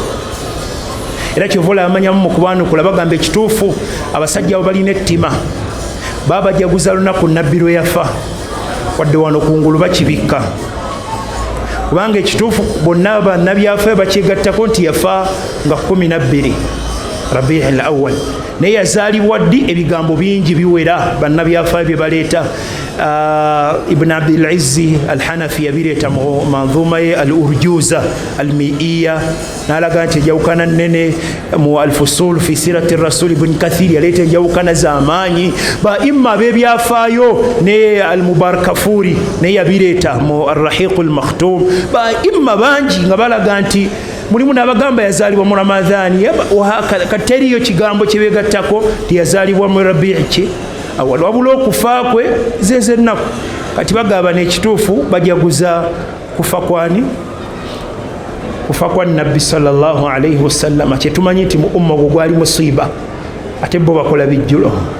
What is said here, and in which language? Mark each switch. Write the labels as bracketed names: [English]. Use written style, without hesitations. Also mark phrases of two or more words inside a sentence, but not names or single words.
[Ganda] Era kyova olamanyamu mu kubaanukula bagamba ekituufu abasajja abo balina ettima baabajaguza lunaku nabbi lwe yafa, wadde wano kungulu bakibikka. Kubanga ekituufu bonna bannabyafaayo bakyegattako nti yafa nga 12 Rabiul Awwal. Naye yazaalibwa ddi? Ebigambo bingi biwera bannabyafaayo bye baleeta. ibn Abdul Izzi al-Hanafi yabireeta mu manzuma ye al-Urjuza al-Miiya n'alaga nti enjawukana nnene mu al-Fusul fi sirati rasul ibn Kathir yaleeta enjawukana z'amaanyi ba imma b'ebyafaayo ne al-Mubarakafuri ne yabireeta mu ar-Rahiq al-Makhtum ba imma bangi nga balaga nti mulimu n'abagamba yazaalibwa mu Ramadhaani kateriyo kigambo kye beegattako tiyazaalibwa mu Rabiici wabula okufa kwe zeze ennaku kati bagamba n'ekituufu bajaguza kufa kwani kufa kwa nabbi [Arabic] صلى الله عليه وسلم [Ganda] kyetumanyi nti mu umma gwo gwali musiiba ate bo bakola bijjulo